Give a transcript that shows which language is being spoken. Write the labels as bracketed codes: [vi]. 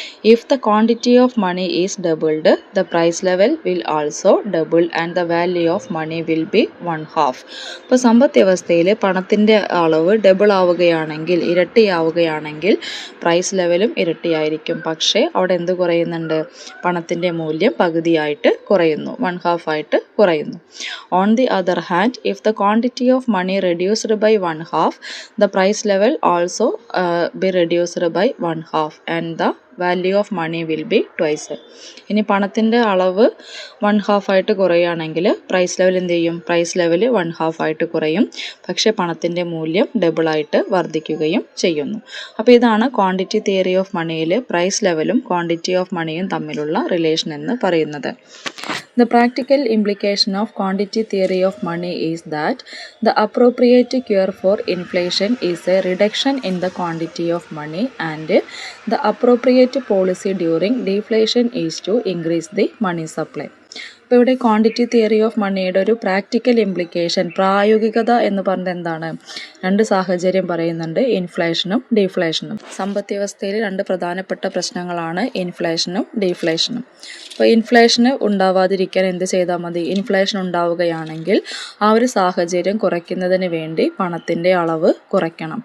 [en] If the quantity of money is doubled the price level will also double and the value of money will be 1/2. [ml] ഇപ്പോൾ സമ്പദ് വ്യവസ്ഥയിൽ പണത്തിൻ്റെ അളവ് double ആവുകയാണെങ്കിൽ, ഇരട്ടിയാവുകയാണെങ്കിൽ price ലെവലും ഇരട്ടിയായിരിക്കും. പക്ഷേ അവിടെ എന്ത് കുറയുന്നുണ്ട്? പണത്തിൻ്റെ മൂല്യം പകുതിയായിട്ട് കുറയുന്നു, 1/2 ആയിട്ട് കുറയുന്നു. [en] On the other hand, if the quantity of money reduced by 1/2, the price level also be reduced by 1/2 and the value of money will be twice. [ml] ഇനി പണത്തിൻ്റെ അളവ് 1/2 ആയിട്ട് കുറയുകയാണെങ്കിൽ പ്രൈസ് ലെവൽ എന്ത് ചെയ്യും? പ്രൈസ് ലെവൽ 1/2 ആയിട്ട് കുറയും. പക്ഷേ പണത്തിൻ്റെ മൂല്യം ഡബിളായിട്ട് വർദ്ധിക്കുകയും ചെയ്യുന്നു. അപ്പോൾ ഇതാണ് ക്വാണ്ടിറ്റി തിയറി ഓഫ് മണിയിൽ പ്രൈസ് ലെവലും ക്വാണ്ടിറ്റി ഓഫ് മണിയും തമ്മിലുള്ള റിലേഷൻ എന്ന് പറയുന്നത്. [en] The practical implication of quantity theory of money is that the appropriate cure for inflation is a reduction in the quantity of money and the appropriate policy during deflation is to increase the money supply. [ml] അപ്പോൾ ഇവിടെ quantity theory of മണിയുടെ ഒരു practical implication, പ്രായോഗികത എന്ന് പറഞ്ഞത് എന്താണ്? 2 സാഹചര്യം പറയുന്നുണ്ട്, ഇൻഫ്ലേഷനും ഡീഫ്ലേഷനും. സമ്പദ് വ്യവസ്ഥയിൽ 2 പ്രധാനപ്പെട്ട പ്രശ്നങ്ങളാണ് ഇൻഫ്ലേഷനും ഡീഫ്ലേഷനും. അപ്പോൾ ഇൻഫ്ലേഷന് ഉണ്ടാവാതിരിക്കാൻ എന്ത് ചെയ്താൽ മതി? ഇൻഫ്ലേഷൻ ഉണ്ടാവുകയാണെങ്കിൽ ആ ഒരു സാഹചര്യം കുറയ്ക്കുന്നതിന് വേണ്ടി പണത്തിൻ്റെ അളവ് കുറയ്ക്കണം.